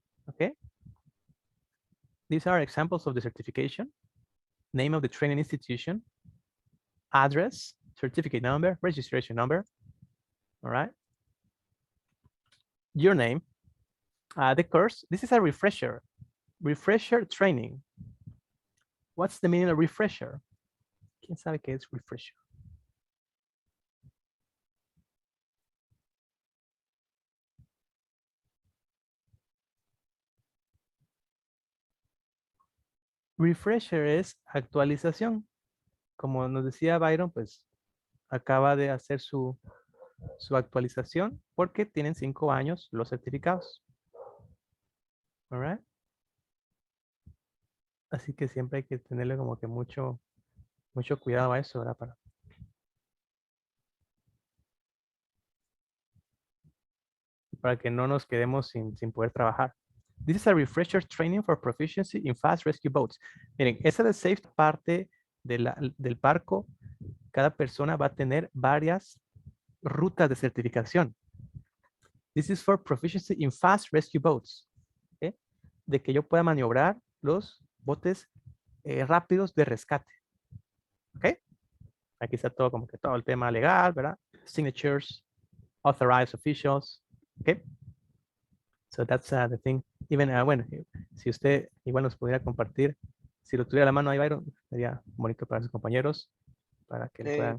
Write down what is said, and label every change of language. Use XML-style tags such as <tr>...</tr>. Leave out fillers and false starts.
<en>Okay, these are examples of the certification: name of the training institution, address, certificate number, registration number. All right, your name, the course. This is a refresher training. What's the meaning of refresher?</en> <es>¿Quién sabe qué es refresher? Refresher es actualización. Como nos decía Byron, pues acaba de hacer su actualización porque tienen 5 años los certificados. All right. Así que siempre hay que tenerle como que mucho cuidado a eso, ¿verdad? para que no nos quedemos sin poder trabajar.</es> <en>This is a refresher training for proficiency in fast rescue boats.</en> <es>Miren, esa de safe parte del barco, cada persona va a tener varias rutas de certificación.</es> <en>This is for proficiency in fast rescue boats. ¿Okay?</en> <es>De que yo pueda maniobrar los botes rápidos de rescate. ¿Ok? Aquí está todo como que todo el tema legal, ¿verdad?</es> <en>Signatures, authorized officials.</en> <es>¿Ok?</es> <en>So that's the thing.</en> <es>Even, bueno, si usted igual nos pudiera compartir, si lo tuviera a la mano ahí, Byron, sería bonito para sus compañeros, para que puedan</es>